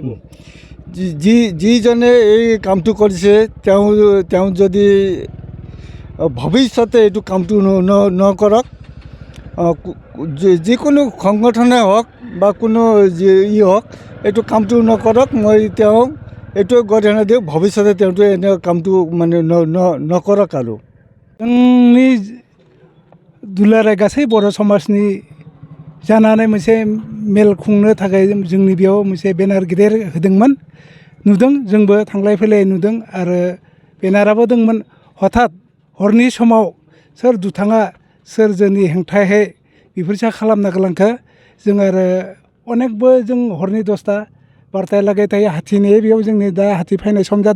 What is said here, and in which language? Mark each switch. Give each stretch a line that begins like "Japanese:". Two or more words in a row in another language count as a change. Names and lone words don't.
Assamese: যিজনে এই কামটো কৰিছে তেওঁ যদি ভৱিষ্যতে এইটো কামটো নকৰক, যিকোনো সংগঠনে হওক বা কোনো হওক, এইটো কামটো নকৰক। মই এইটোৱে গৰিহণা দিওঁ, ভৱিষ্যতে তেওঁটো এনে কামটো মানে নকৰক। আৰু
Bodo: जोंनि दुलाराय गासै बर' समाजनि जानानै मोनसे मेल खुंनो थाखाय जोंनि बेयाव मोनसे बेनार गिदिर होदोंमोन, नुदों, जोंबो थांलाय फैलाय नुदों। आरो बेनाराबो दंमोन। हठात हरनि समाव सोर दुथाङा सोर जोंनि हेंथायै बेफोरसा खालामना गालांखो जों आरो अनेकबो जों हरनि 10टा 12टालागै थायो हाथिनि बेयाव जोंनि दा हाथि फैनाय सम जादों।